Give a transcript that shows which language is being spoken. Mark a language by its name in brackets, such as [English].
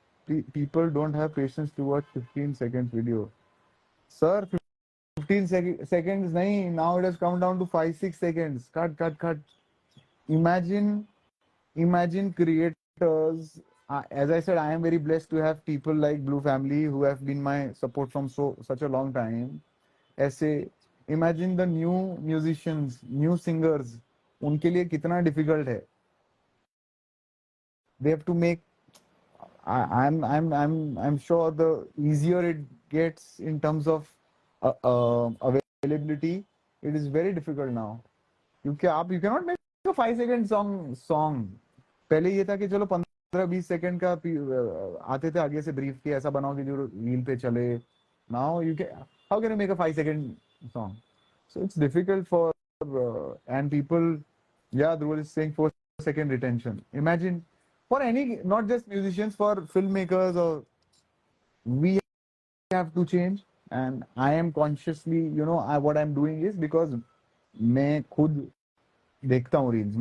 [English] People don't have patience to watch 15 seconds video. Sir 15 seconds नहीं, now it has come down to 5-6 seconds. Cut. Imagine creators. As I said, I am very blessed to have people like Blue Family who have been my support from such a long time. ऐसे imagine the new musicians, new singers, [Hindi] उनके लिए कितना difficult है. [English] They have to make. I'm sure the easier it gets in terms of availability, it is very difficult now. [Hindi] क्योंकि आप [English] you cannot make a 5 second song. [Hindi] पहले ये था कि चलो 15-20 सेकंड का आते थे आगे से ब्रीफ की ऐसा बनाओ कि जो रील पे चले. [English] Now you can, how can you make a 5 second song? So it's difficult for and people, yeah, Dhruv is saying 4 second retention. Imagine for any, not just musicians, for filmmakers, or we have to change. And I am consciously, what I'm doing is because [Hindi] मैं खुद देखता हूँ [English] reels.